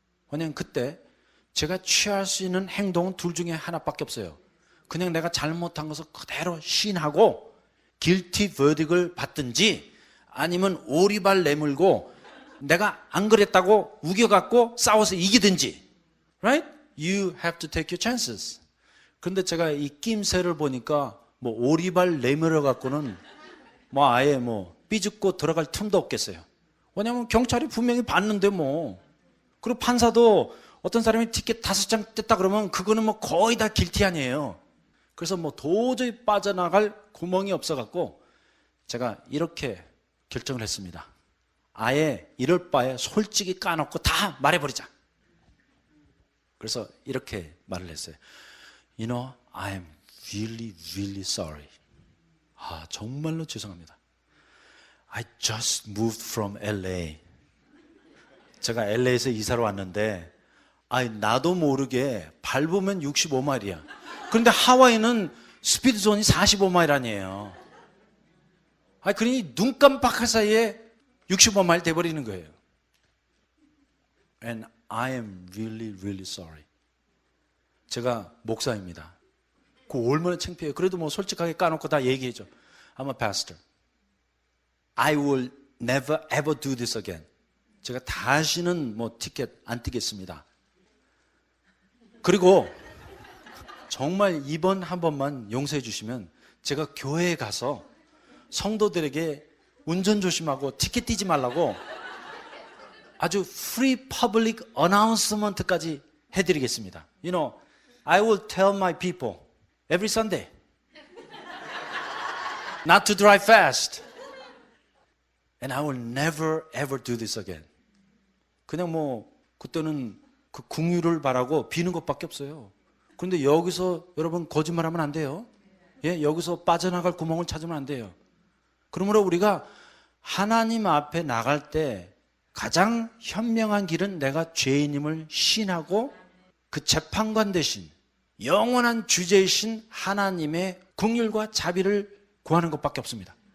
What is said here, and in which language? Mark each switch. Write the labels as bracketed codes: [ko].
[ko] 왜냐하면 그때 제가 취할 수 있는 행동은 둘 중에 하나밖에 없어요. 그냥 내가 잘못한 것을 그대로 시인하고 [en] guilty verdict [ko] 을 받든지 아니면 오리발 내물고 내가 안 그랬다고 우겨갖고 싸워서 이기든지. [en] Right? You have to take your chances. [ko] 그런데 제가 이 낌새를 보니까 뭐 오리발 내밀어 갖고는 뭐 아예 뭐 삐죽고 들어갈 틈도 없겠어요. 왜냐하면 경찰이 분명히 봤는데 뭐. 그리고 판사도 어떤 사람이 티켓 5장 뗐다 그러면 그거는 뭐 거의 다 길티 아니에요. 그래서 뭐 도저히 빠져나갈 구멍이 없어갖고 제가 이렇게 결정을 했습니다. 아예 이럴 바에 솔직히 까놓고 다 말해버리자. 그래서 이렇게 말을 했어요. [en] You know, I am really, really sorry. [ko] 정말로 죄송합니다. [en] I just moved from LA. [ko] 제가 LA에서 이사를 왔는데 나도 모르게 밟으면 65마일이야. 그런데 하와이는 스피드 존이 45마일 아니에요. 그러니 눈 깜빡할 사이에 65마일 돼버리는 거예요. [en] And I am really, really sorry. [ko] 제가 목사입니다. 그거 얼마나 창피해요. 그래도 뭐 솔직하게 까놓고 다 얘기해줘. [en] I'm a pastor. I will never ever do this again. [ko] 제가 다시는 뭐 티켓 안 띄겠습니다. 그리고 정말 이번 한 번만 용서해 주시면 제가 교회에 가서 성도들에게 운전 조심하고 티켓 띄지 말라고 아주 [en] free public announcement [ko] 까지 해드리겠습니다. [en] You know, I will tell my people every Sunday not to drive fast. And I will never ever do this again. [ko] 그냥 뭐 그때는 그 긍휼을 바라고 비는 것밖에 없어요. 그런데 여기서 여러분 거짓말하면 안 돼요. 예, 여기서 빠져나갈 구멍을 찾으면 안 돼요. 그러므로 우리가 하나님 앞에 나갈 때 가장 현명한 길은 내가 죄인임을 시인하고 그 재판관 대신 영원한 주제이신 하나님의 긍휼과 자비를 구하는 것밖에 없습니다.